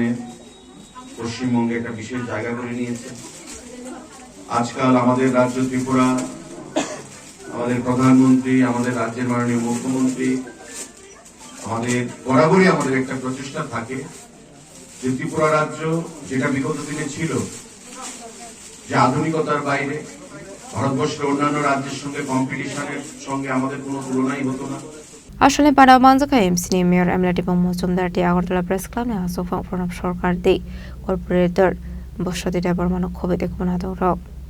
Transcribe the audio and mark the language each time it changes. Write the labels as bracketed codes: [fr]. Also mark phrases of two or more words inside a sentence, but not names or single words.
[bn] পশ্চিমবঙ্গে একটা বিশেষ জায়গা করে নিয়েছে আজকাল আমাদের রাজ্য ত্রিপুরা আমাদের প্রধানমন্ত্রী আমাদের রাজ্যের মাননীয় মুখ্যমন্ত্রী আমাদের বরাবরই আমাদের একটা প্রচেষ্টা থাকে যে ত্রিপুরা রাজ্য যেটা বিগত দিনে ছিল যে আধুনিকতার বাইরে ভারতবর্ষের অন্যান্য রাজ্যের সঙ্গে কম্পিটিশনের সঙ্গে আমাদের কোনো তুলনাই হতো না [trp] Ashalni Pandao Manjakha MC ni Mayor Emily Tipong Mojumdar ti Agartala Press Club ni Asufang Pranab Sarkar di Corporator Boshadi Debormano khoboi ekubana tongrok